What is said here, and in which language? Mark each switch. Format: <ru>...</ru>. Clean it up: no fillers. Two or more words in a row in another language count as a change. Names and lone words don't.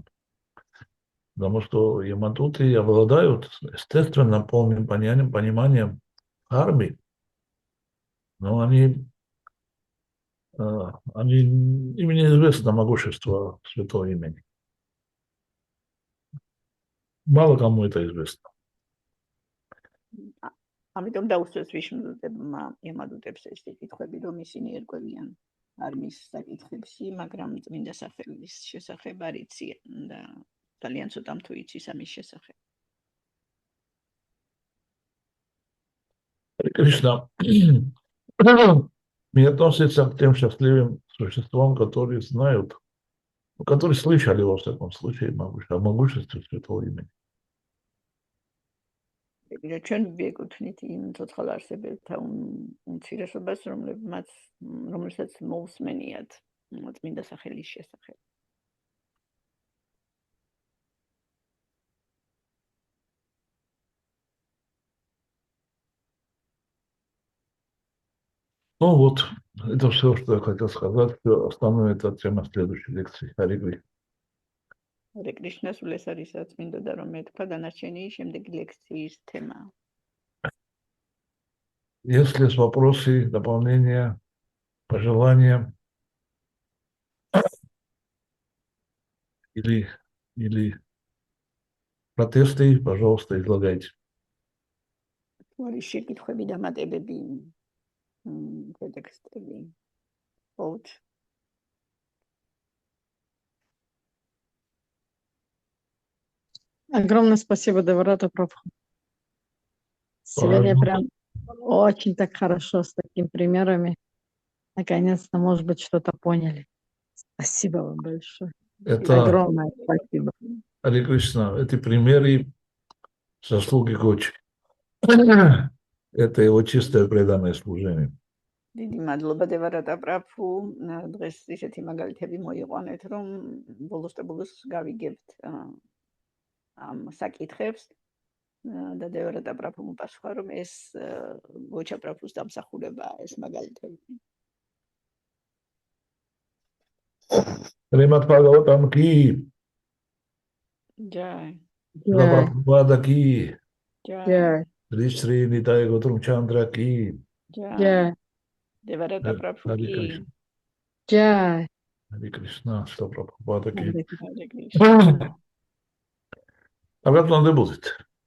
<ru>Потому что ямадуты обладают естественно полным пониманием кармы, но им неизвестно могущество святого имени. Мало кому это известно.</ru> <ka>ამიტომ დაუსვეს ვიშნუდულებმა ემადუტებს ეს კითხვები, რომ ისინი ერკვევიან არმის საკითხებში, მაგრამ წმინდა სახელის შესახებ არ იციან და ძალიან ცოტამ თუ იცის ამის შესახებ.</ka> <ru>Кришна, Не относится к тем счастливым существам, которые знают, которые слышали, во всяком случае, о могуществе Святого имени.</ru> <ka>ჩვენ ვეკუთვნით იმ ცოცხალ არსებელთა უმცირესობას, რომელსაც მოусმენიათ წმინდა სახელის შესახებ.</ka> <ru>Ну вот, это все, что я хотел сказать. Оставим эту тему в следующей лекции. Хари Кришна.</ru> <ka>ჰარე კრიშნა, სულ ეს არის რაც მინდოდა რომ მეთქვა, დანარჩენი შემდეგი ლექციის თემა.</ka> <ru>Если есть вопросы, дополнения, пожелания или протесты, пожалуйста, излагайте.</ru> <ka>თუ არის შეკითხვები, დამატებები, პროტესტები, vote.</ka> <ru>Огромное спасибо, Деварата Прабху. Сегодня прям очень так хорошо с такими примерами. Наконец-то, может быть, что-то поняли. Спасибо вам большое. Это, Огромное спасибо. Хари Кришна, эти примеры заслуги Гочи. Это его чистое преданное служение.</ru> <ka>დიდი მადლობა დევარატა პრაფუ, დღეს ისეთი მაგალითები მოიყვანეთ, რომ ბოლოს და ბოლოს გავიგებთ ამ საკითხებს და დევარატა პრაფუ მოპასუხა, რომ ეს გოჩა პრაფუს დამსახურებაა ეს მაგალითები.</ka> <ru>Ремат Бхагаватам ки,</ru> <ka>ჯაი,</ka> <ru>Прабхупада ки,</ru> <ka>ჯაი,</ka> <ru>Шри Нитай Готам Чандра ки.</ru> <ka>ჯაი. დევარატა პრაფუ</ka> <ru>Хари</ru> <ka>კი.</ka> <ru>Кришна. Джай. Хари Кришна, что Прабхупада ки.</ru> <ka>ჰარე კრიშნა.</ka> <ru>Обратно не будет.</ru>